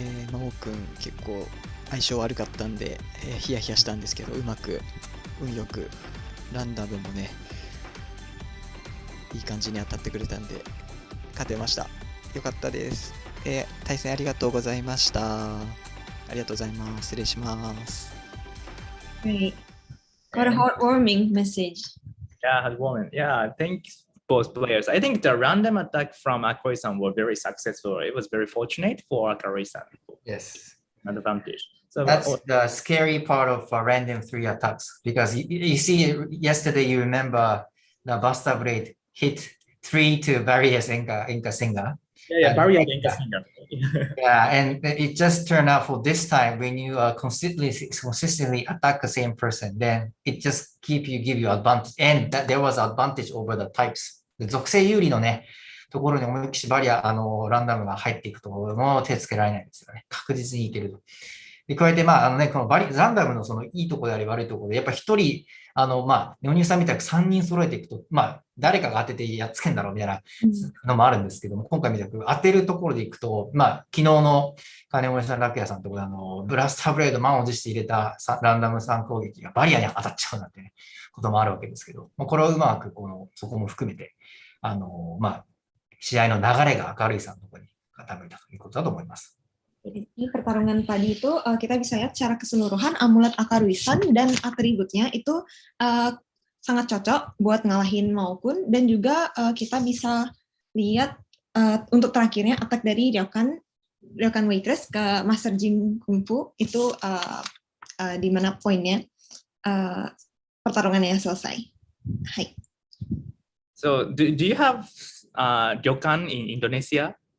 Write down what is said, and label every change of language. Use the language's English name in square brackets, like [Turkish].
[Japanese] 真央くん結構相性悪かったんで、ヒヤヒヤしたんですけど、うまく運よくランダムもねいい感じに当たってくれたんで勝てました。よかったです。対戦ありがとうございました。ありがとうございます。失礼します。 [English] Great. Got a heartwarming message. Yeah, heartwarming. Yeah, thanks both players. I think the random attack from Akari-san were very successful. It was very fortunate for Akari-san. Yes. An advantage. So that's the scary part of random 3 attacks, because you see yesterday, you remember the Buster Blade hit 3 to various Inca Singer. Yeah, barrier Inca Singer. Yeah, and it just turned out for this time, when you consistently attack the same person, then it just give you advantage, and that there was advantage over the types. [Japanese] 属性有利のね、ところに思いっきしバリア、ランダムが入っていくと、もう手つけられないんですよね。確実にいけると。で、加えて、このランダムのそのいいところであり悪いところで、やっぱ一人、ネオニューさんみたく3人揃えていくと、誰かが当ててやっつけんだろうみたいなのもあるんですけども、今回みたく当てるところでいくと、昨日の金森さん、ラクヤさんのところでブラスターブレード満を持して入れたランダム3攻撃がバリアに当たっちゃうなんてね、こともあるわけですけど、これをうまくそこも含めて、試合の流れが明るいさんのところに傾いたということだと思います。 [Indonesian] Di pertarungan tadi itu kita bisa lihat secara keseluruhan amulet Akaruisan dan atributnya itu sangat cocok buat ngalahin Maokun, dan juga kita bisa lihat untuk terakhirnya attack dari Ryokan Waitress ke Master Jin Kung Fu itu di mana poinnya pertarungannya selesai. Hai. [English] So do you have Ryokan in Indonesia?